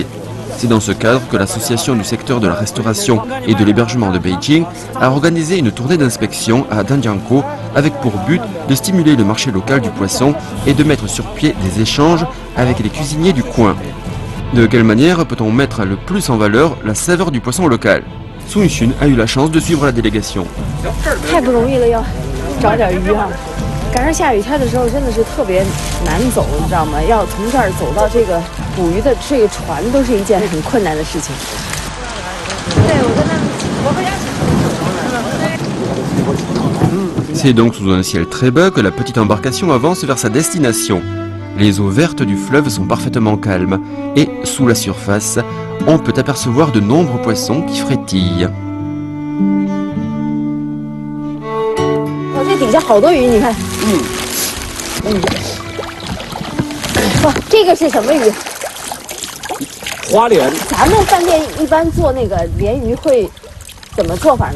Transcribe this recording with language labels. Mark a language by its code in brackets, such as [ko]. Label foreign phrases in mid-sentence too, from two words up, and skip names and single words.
[fr] C'est dans ce cadre que l'association du secteur de la restauration et de l'hébergement de Beijing a organisé une tournée d'inspection à Danjiangkou avec pour but de stimuler le marché local du poisson et de mettre sur pied des échanges avec les cuisiniers du coin. De quelle manière peut-on mettre le plus en valeur la saveur du poisson local? Sun Yixun a eu la chance de suivre la délégation. [zh] 找点鱼啊！赶上下雨天的时候，真的是特别难走，你知道吗？要从这儿走到这个捕鱼的这个船，都是一件很困难的事情。对，我跟他们，我不想起。 [fr] C'est donc sous un ciel très bas que la petite embarcation avance vers sa destination. Les eaux vertes du fleuve sont parfaitement calmes et, sous la surface, on peut apercevoir de nombreux poissons qui frétillent. [zh] 底下好多鱼，你看。哇，这个是什么鱼？花鲢。咱们饭店一般做那个鲢鱼会怎么做法呢？